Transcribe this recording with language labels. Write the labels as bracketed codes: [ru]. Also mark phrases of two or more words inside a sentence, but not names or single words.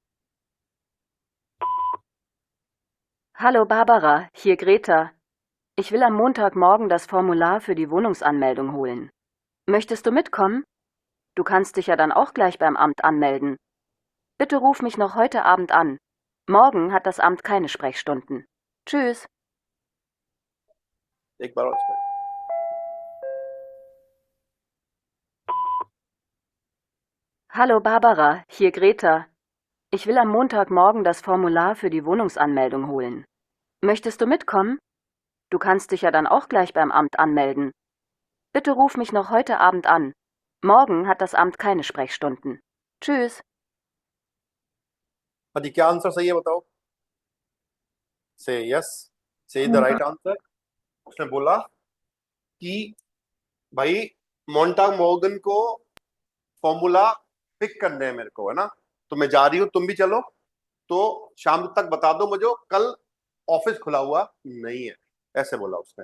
[de] Hallo Barbara, hier Greta. Ich will am Montagmorgen das Formular für die Wohnungsanmeldung holen. Möchtest du mitkommen? Du kannst dich ja dann auch gleich beim Amt anmelden. Bitte ruf mich noch heute Abend an. Morgen hat das Amt keine Sprechstunden. Tschüss. [hi] एक बार और इसमें। [de] Hallo Barbara, hier Greta. Ich will am Montagmorgen das Formular für die Wohnungsanmeldung holen. Möchtest du mitkommen? Du kannst dich ja dann auch gleich beim Amt anmelden. Bitte ruf mich noch heute Abend an. Morgen hat das Amt keine Sprechstunden. Tschüss. [hi] हाँ जी, क्या आंसर सही है बताओ? [en] C yes, C the right answer. [hi] उसने बोला कि भाई [de] Montag Morgen [hi] को फॉर्मूला पिक करने हैं मेरे को, है ना, तो मैं जा रही हूं, तुम भी चलो, तो शाम तक बता दो मुझे, कल ऑफिस खुला हुआ नहीं है, ऐसे बोला उसने।